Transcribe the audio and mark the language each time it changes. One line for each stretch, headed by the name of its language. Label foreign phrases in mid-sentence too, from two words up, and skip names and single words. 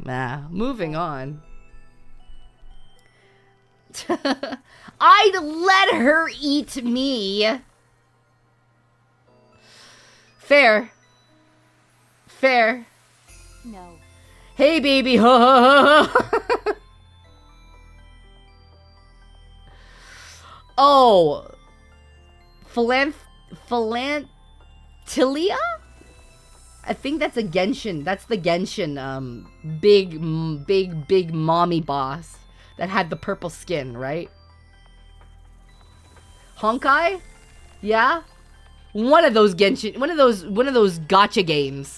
English: Nah, moving on. I'd let her eat me. Fair. Fair. No. Hey, baby. Ho, ho, ho, ho. Oh. Philantilia? I think that's a Genshin. That's the Genshin, big mommy boss that had the purple skin, right? Honkai? Yeah? One of those Genshin, one of those gacha games.